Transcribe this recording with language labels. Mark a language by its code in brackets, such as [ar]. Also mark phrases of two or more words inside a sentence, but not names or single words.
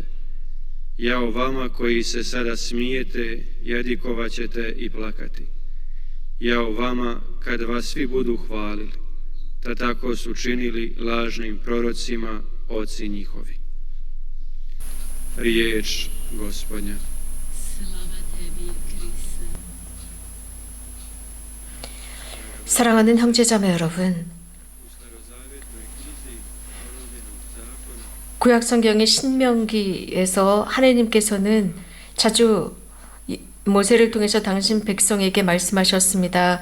[hr] Jao vama koji se sada smijete, jadikovat ćete i plakati. Jao vama kad vas svi budu hvalili, ta tako su činili lažnim prorocima oci njihovi. Riječ Gospodnja. Slava tebi, Kriste. [ko] 사랑하는 형제자매 여러분, 구약성경의 신명기에서 하나님께서는 자주 모세를 통해서 당신 백성에게 말씀하셨습니다.